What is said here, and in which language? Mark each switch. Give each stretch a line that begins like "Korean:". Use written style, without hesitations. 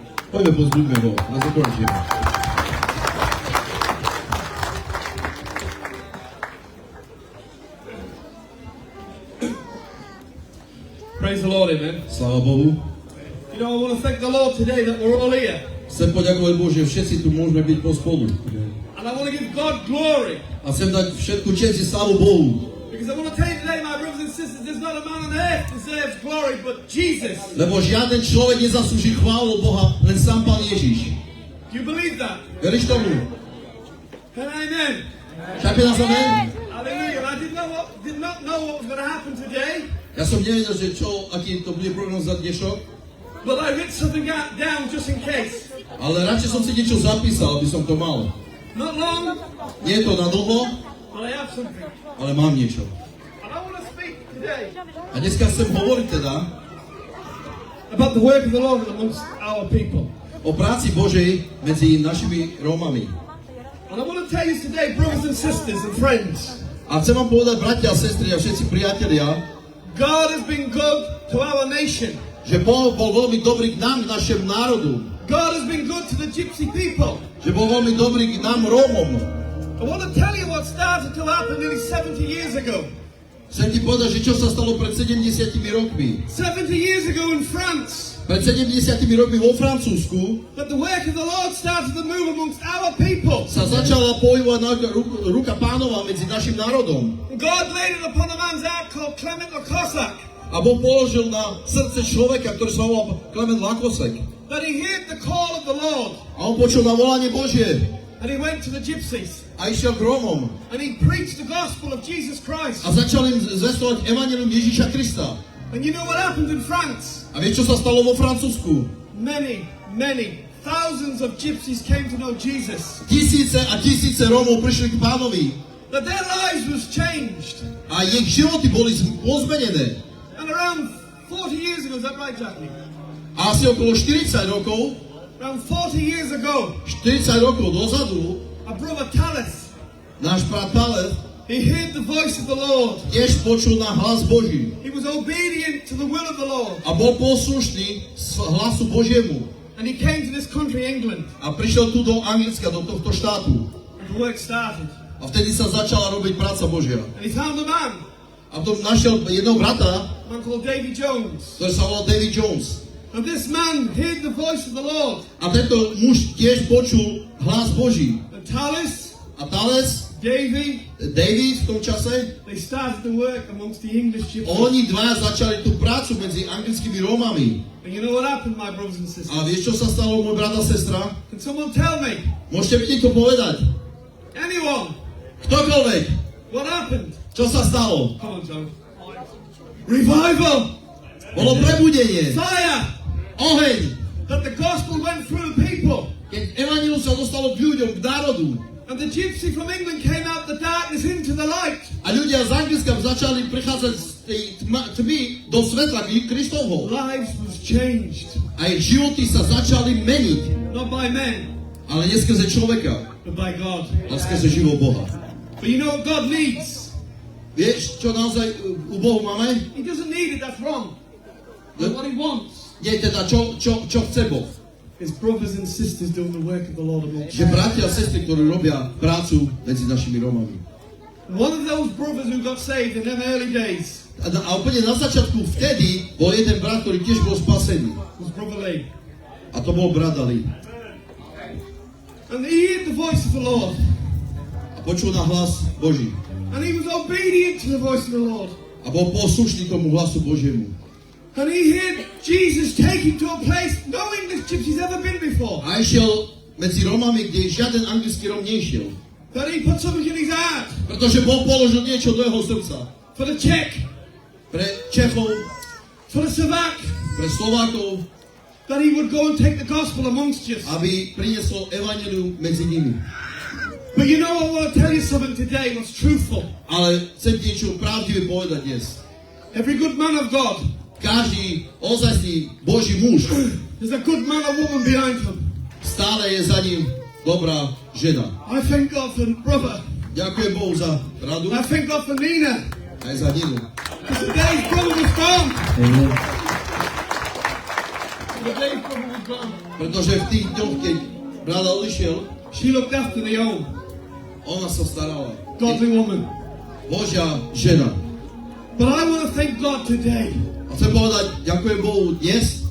Slovak: Poďme, pozbuďme ho.
English: Let's encourage him. Praise the Lord, amen.
Slovak: Sláva Bohu.
English: You know, I want to thank the Lord today that we're all here.
Slovak: Chcem poďakovať Bohu, že všetci tu môžeme byť pospolu.
English: And I want to give God glory.
Slovak: A chcem dať všetku česť i slávu Bohu.
English: Because I want to tell you today, my brothers and sisters, there's not a man on earth who deserves glory but Jesus.
Slovak: Lebo žiaden človek nezaslúži chválu Boha, len sám Pán Ježiš.
English: Do you believe that?
Slovak: Veríš tomu?
English: And amen.
Slovak: Šape nás amen?
English: Hallelujah. And I did not know what was going to happen today.
Slovak: Ja som nevedel, že aký to bude program za dnešok,
English: But I wrote something down just in case.
Slovak: ale radšej som si niečo zapísal, aby som to mal.
English: Not long,
Slovak: Nie je to na dlho,
English: but I have something.
Slovak: ale mám niečo.
English: And I want to speak today
Slovak: A dneska chcem hovoriť teda
English: about the work of the Lord amongst our people.
Slovak: o práci Božej medzi našimi Rómami.
English: And I want to tell you today, brothers and sisters and friends,
Slovak: A chcem vám povedať, bratia a sestry a všetci priatelia,
English: God has been good to our nation.
Slovak: že Boh bol veľmi dobrý k nám, k našemu národu.
English: God has been good to the gypsy people.
Slovak: Že bol veľmi dobrý k nám Rómom.
English: I want to tell you what started to happen nearly 70 years ago.
Slovak: Chcem ti povedať, že čo sa stalo pred 70 rokmi.
English: 70 years ago in France,
Slovak: Pred 70 rokmi vo Francúzsku
English: that the work of the Lord started to move amongst our people.
Slovak: sa začala pohybovať ruka Pánova medzi našim národom.
English: God laid it upon a man's heart called Clement the Cossack,
Slovak: A Boh položil na srdce človeka, ktorý sa volal Klement Lakosek.
English: that he heard the call of the Lord,
Slovak: A on počul na volanie Božie
English: and he went to the gypsies,
Slovak: a išiel k Rómom.
English: and he preached the gospel of Jesus Christ.
Slovak: A začal im zvestovať evanjelium Ježíša Krista.
English: And you know what happened in France?
Slovak: A vieš, čo sa stalo vo Francúzsku?
English: Many, thousands of gypsies came to know Jesus.
Slovak: Tisíce a tisíce Rómov prišli k Pánovi.
English: That their lives was changed.
Slovak: A ich životy boli pozmenené.
English: And around 40 years ago, is that right, Jackie?
Slovak: A asi okolo 40 rokov,
English: Around 40 years ago,
Slovak: 40 rokov dozadu,
English: a brother Talis,
Slovak: náš brat Palef
English: he heard the voice of the Lord.
Slovak: tiež počul na hlas Boží.
English: He was obedient to the will of the Lord.
Slovak: A bol poslušný hlasu Božiemu.
English: And he came to this country, England,
Slovak: A prišiel tu do Anglicka, do tohto štátu.
English: and the work started.
Slovak: A vtedy sa začala robiť práca Božia.
English: And he found a man
Slovak: A to našiel jedného brata,
English: called Davy Jones.
Slovak: ktorý sa volal David Jones.
English: And this man heard the voice of the Lord.
Slovak: A tento muž tiež počul hlas Boží.
English: And Talis,
Slovak: A Thales,
English: Davy,
Slovak: David v tom čase,
English: they started to work amongst the English gypsies.
Slovak: oni dvaja začali tú prácu medzi anglickými Rómami.
English: And you know what happened, my brothers and sisters?
Slovak: A vieš, čo sa stalo, môj brat a sestra?
English: Can someone tell me?
Slovak: Môžete mi niekto povedať?
English: Anyone?
Slovak: Ktokoľvek,
English: What happened?
Slovak: čo sa stalo?
English: Come on, Joe. Revival!
Slovak: Bolo prebudenie,
English: Fire!
Slovak: oheň.
English: That the gospel went through the people.
Slovak: Keď evanjelium sa dostalo k ľuďom, k národu,
English: And the gypsy from England came out the darkness into the light.
Slovak: a ľudia z Anglicka začali prichádzať z tej tmy do svetla Kristovho.
English: Lives was changed.
Slovak: A ich životy sa začali meniť,
English: Not by men,
Slovak: ale nie skrze človeka,
English: but by God.
Slovak: ale skrze živého Boha.
English: But you know what God needs?
Slovak: Vieš, čo naozaj u Bohu máme?
English: He doesn't need it, that's wrong. But what he wants
Slovak: Nie teda, čo chce Boh.
English: is brothers and sisters doing the work of the Lord amongst
Slovak: Že
English: you.
Slovak: bratia a sestry, ktorí robia prácu medzi našimi Rómami.
English: One of those brothers who got saved in them early days,
Slovak: A úplne na začiatku vtedy bol jeden brat, ktorý tiež bol spasený.
English: was Brother Lee.
Slovak: A to bol brat Ali.
English: And he heard the voice of the Lord.
Slovak: A počul na hlas Boží.
English: And he was obedient to the voice of the Lord.
Slovak: A bol poslušný tomu hlasu Božiemu.
English: And he heard Jesus take him to a place no English gypsy's ever been before.
Slovak: A išiel medzi Romami, kde žiaden anglický Rom nešiel.
English: That he put something in his heart
Slovak: Pretože Boh položil niečo do jeho srdca.
English: for the Czech,
Slovak: Pre Čechov,
English: for the Slovak,
Slovak: pre Slovákov,
English: that he would go and take the gospel amongst you.
Slovak: aby priniesol evanjelium medzi nimi.
English: But you know, I want to tell you something today what's truthful.
Slovak: Ale chcem niečo pravdivé povedať dnes.
English: Every good man of God,
Slovak: Každý ozajstný Boží muž
English: there's a good man or woman behind him.
Slovak: stále je za ním dobrá žena.
English: I thank God for brother.
Slovak: Ďakujem Bohu za radu,
English: I thank God for Nina.
Slovak: aj za Ninu.
English: Because today's brother was gone. Today's brother was gone.
Slovak: Pretože v tých dňoch, keď brada odišiel,
English: She looked after the own.
Slovak: ona sa starala.
English: Godly woman.
Slovak: Božia žena.
English: But I want to thank God today
Slovak: A chcem povedať, ďakujem Bohu dnes